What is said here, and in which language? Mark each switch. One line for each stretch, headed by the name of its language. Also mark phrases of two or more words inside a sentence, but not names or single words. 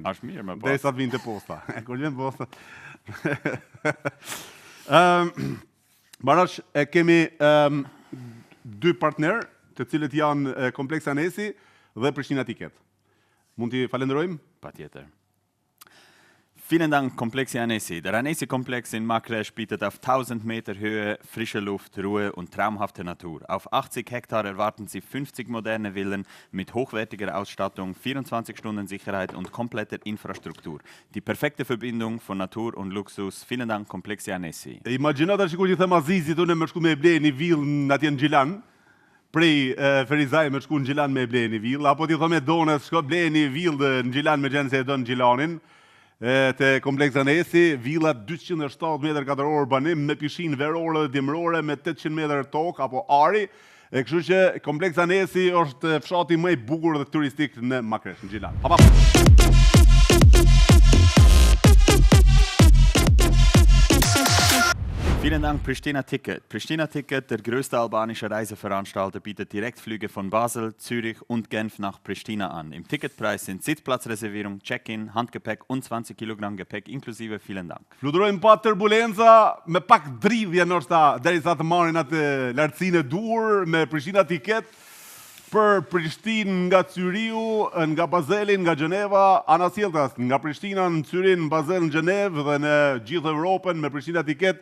Albanian: Ashtë mirë me po. Dhe sa të vinë të posta. Kur vjen posta. Barash, kemi dy partner, të cilët janë Kompleksi Anesi dhe Prishtina Ticket. Mund t'i falenderojmë? Patjetër.
German: Vielen Dank Kompleksi Anesi. Der Anesi-Komplex in Makresch bietet auf 1000 Meter Höhe frische Luft, Ruhe und traumhafte Natur. Auf 80 Hektar erwarten Sie 50 moderne Villen mit hochwertiger Ausstattung, 24 Stunden Sicherheit und kompletter Infrastruktur. Die perfekte Verbindung von Natur und Luxus. Vielen Dank Kompleksi Anesi.
Albanian: Imagjinata shikoj që them Azizit unë më shku me ble një villë atje në Gjilan, prej Ferizaj me shku në Gjilan me ble një villë, apo ti thome Donës shko ble një villë në Gjilan me gjenë se e do në Gjilanin, të Kompleksi Anesi, villa 207 metër katror banim me pishin verore dhe dimrore me 800 metër tokë apo ari. Kështu që Kompleksi Anesi është fshati më i bukur dhe turistik në Makresh, në Gjilan.
German: Vielen Dank Pristina Ticket. Pristina Ticket, der größte albanische Reiseveranstalter, bietet Direktflüge von Basel, Zürich und Genf nach Pristina an. Im Ticketpreis sind Sitzplatzreservierung, Check-in, Handgepäck und 20 Kilogramm Gepäck inklusive. Vielen Dank.
Albanian: Fluturojmë pa turbulenca, me pak dridhje ndoshta derisa të marrin atë lartësinë e duhur me Pristina Ticket për Prishtinë nga Cyriu, nga Bazelin, nga Gjeneva, anasjelltas nga Prishtina në Cyrin, në Bazel, në Gjenevë dhe në gjithë Evropën me Pristina Ticket.